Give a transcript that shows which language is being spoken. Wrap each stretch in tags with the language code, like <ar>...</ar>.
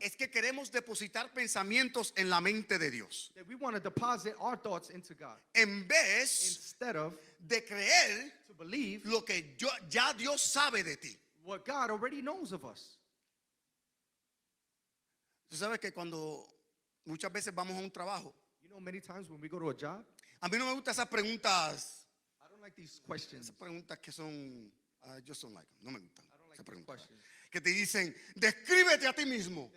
<es>es que queremos depositar pensamientos en la mente de Dios,</es> <en>that we want to deposit our thoughts into God</en> <es>en vez</es> <en>instead of</en> <es>de creer</es> <en>to believe</en> <es>lo que ya Dios sabe de ti.</es> <en>what God already knows of us.</en> <es>Tú sabes que cuando muchas veces vamos a un trabajo,</es> <en>You know, many times when we go to a job,</en> <es>a mí no me gustan esas preguntas,</es> <en>I don't like these questions.</en> <es>esas preguntas que son, yo son like, no me gustan.</es> <en>I don't like</en> <es>Esas</es> <en>these</en> <es>preguntas</es> <en>questions.</en> <es>que te dicen, descríbete a ti mismo.</es>